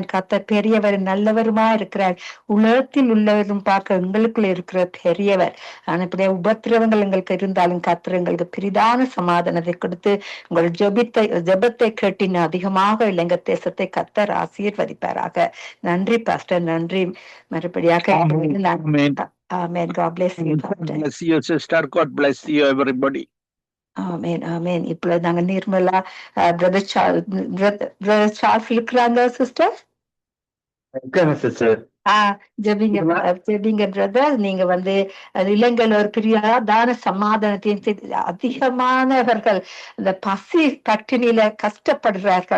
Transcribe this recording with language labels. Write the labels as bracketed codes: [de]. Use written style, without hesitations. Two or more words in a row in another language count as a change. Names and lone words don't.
[ta] கர்த்தர் பெரியவர், நல்லவருமா இருக்கிறார். உலகத்தில் உள்ளவரும் பார்க்க எங்களுக்குள்ள இருக்கிற பெரியவர். ஆனா உபத்திரவங்கள் எங்களுக்கு இருந்தாலும் கர்த்தர் எங்களுக்கு பெரிதான சமாதானத்தை கொடுத்து உங்கள் ஜெபத்தை கேட்டின் அதிகமாக இலங்கை தேசத்தை கர்த்தர் ஆசீர்வதிப்பாராக. நன்றி பாஸ்டர், நன்றி. மறுபடியாக ஆமேன். [en] God bless you, pastor. Bless you, sister. God bless you, everybody. [ta] ஆமேன், ஆமேன். இப்பொழுது நாங்க நிர்மலா பிரதர் சார்ல்ஸ் இருக்கிறாங்க சிஸ்டர். ஜெபிங்க பிரதர். நீங்க இலங்கையில் ஒரு பிரியாதான சமாதானத்தையும் அதிகமானவர்கள் அந்த பசி பட்டினியில கஷ்டப்படுறார்கள்.